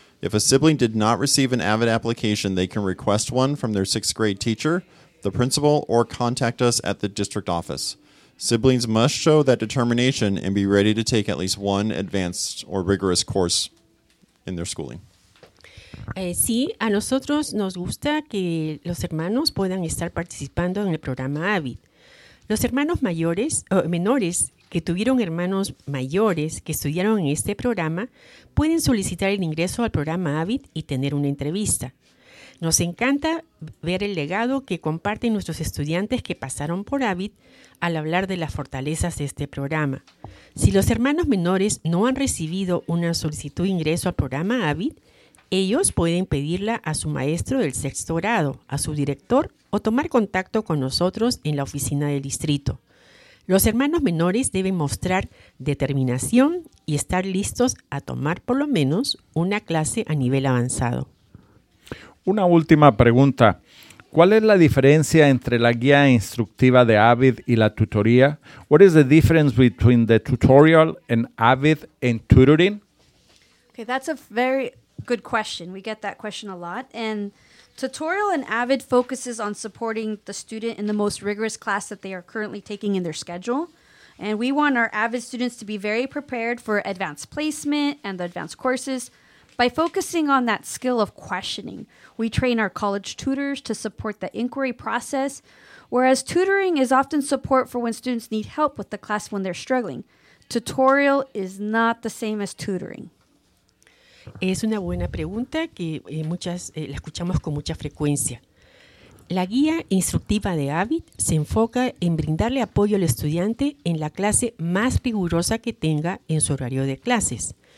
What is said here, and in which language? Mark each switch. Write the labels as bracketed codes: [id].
[en] If a sibling did not receive an AVID application, they can request one from their sixth grade teacher, the principal, or contact us at the district office. Siblings must show that determination and be ready to take at least one advanced or rigorous course in their schooling. [es] Sí, a nosotros nos gusta que los hermanos puedan estar participando en el programa AVID. Los hermanos mayores o menores que tuvieron hermanos mayores que estudiaron en este programa pueden solicitar el ingreso al programa AVID y tener una entrevista. Nos encanta ver el legado que comparten nuestros estudiantes que pasaron por AVID al hablar de las fortalezas de este programa. Si los hermanos menores no han recibido una solicitud de ingreso al programa AVID, ellos pueden pedirla a su maestro del sexto grado, a su director, o tomar contacto con nosotros en la oficina del distrito. Los hermanos menores deben mostrar determinación y estar listos a tomar por lo menos una clase a nivel avanzado. Una última pregunta. ¿Cuál es la diferencia entre la guía instructiva de AVID y la tutoría? [en] What is the difference between the tutorial and AVID and tutoring? Okay, that's a very good question. We get that question a lot. And tutorial and AVID focuses on supporting the student in the most rigorous class that they are currently taking in their schedule. And we want our AVID students to be very prepared for advanced placement and the advanced courses. By focusing on that skill of questioning, we train our college tutors to support the inquiry process, whereas tutoring is often support for when students need help with the class when they're struggling. Tutorial is not the same as tutoring. [es] Es una buena pregunta que la escuchamos con mucha frecuencia. La guía instructiva de AVID se enfoca en brindarle apoyo al estudiante en la clase más rigurosa que tenga en su horario de clases.